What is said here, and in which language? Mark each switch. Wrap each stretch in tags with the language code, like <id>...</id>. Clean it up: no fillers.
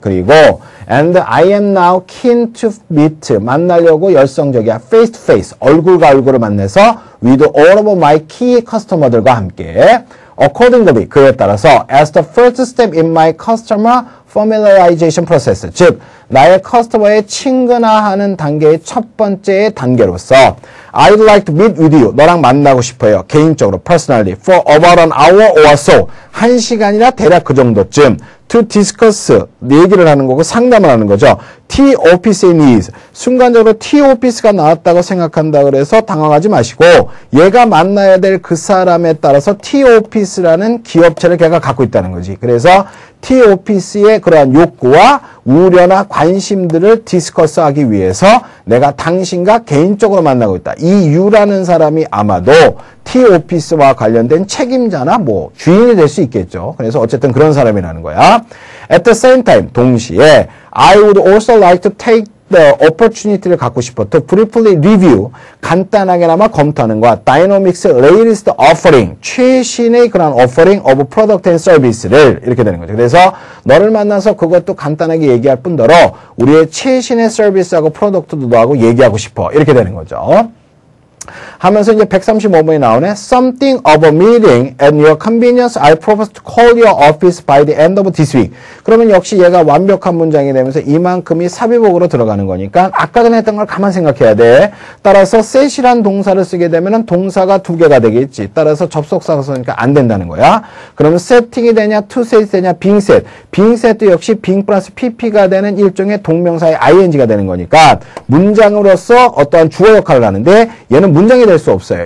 <en>그리고 and I am now keen to meet.</en> <ko>만나려고 열성적이야.</ko> <en>Face to face.</en> <ko>얼굴과 얼굴을 만나서</ko> <en>with all of my key customer들과 함께. Accordingly, 그에 따라서 as the first step in my customer familiarization process,</en> <ko>즉 나의 커스터머에 친근화하는 단계의 첫 번째 단계로서</ko> <en>I'd like to meet with you.</en> <ko>너랑 만나고 싶어요. 개인적으로,</ko> <en>personally, for about an hour or so.</en> <ko>1시간이나 대략 그 정도쯤</ko> <en>to discuss,</en> <ko>얘기를 하는 거고 상담을 하는 거죠.</ko> <en>T-Office의 needs.</en> <ko>순간적으로 T-Office가 나왔다고 생각한다 그래서 당황하지 마시고 얘가 만나야 될 그 사람에 따라서 T-Office라는 기업체를 걔가 갖고 있다는 거지. 그래서 T-Office의 그러한 욕구와 우려나 관심들을 디스커스하기 위해서 내가 당신과 개인적으로 만나고 있다. 이 유라는 사람이 아마도 T-Office와 관련된 책임자나 뭐 주인이 될 수 있겠죠. 그래서 어쨌든 그런 사람이라는 거야.</ko> <en>At the same time,</en> <ko>동시에</ko> <en>I would also like to take the opportunity</en> <ko>를 갖고 싶어.</ko> <en>To briefly review,</en> <ko>간단하게나마 검토하는 거야.</ko> <en>Dynamics latest offering,</en> <ko>최신의 그런</ko> <en>offering of product and service를 이렇게 되는 거죠.</en> <ko>그래서 너를 만나서 그것도 간단하게 얘기할 뿐더러 우리의 최신의 서비스하고 프로덕트도 너하고 얘기하고 싶어. 이렇게 되는 거죠. 하면서 이제 135번이 나오네.</ko> <en>Something of a meeting at your convenience. I propose to call your office by the end of this week.</en> <ko>그러면 역시 얘가 완벽한 문장이 되면서 이만큼이 삽입어구로 들어가는 거니까 아까 전에 했던 걸 가만 생각해야 돼. 따라서 set이란 동사를 쓰게 되면 동사가 두 개가 되겠지. 따라서 접속사가 쓰니까 안 된다는 거야. 그러면 setting이 되냐, to set이 되냐, being set. being set도 역시 being 플러스 pp가 되는 일종의 동명사의 ing가 되는 거니까 문장으로서 어떠한 주어 역할을 하는데 얘는 문장이 될 수 없어요.</ko>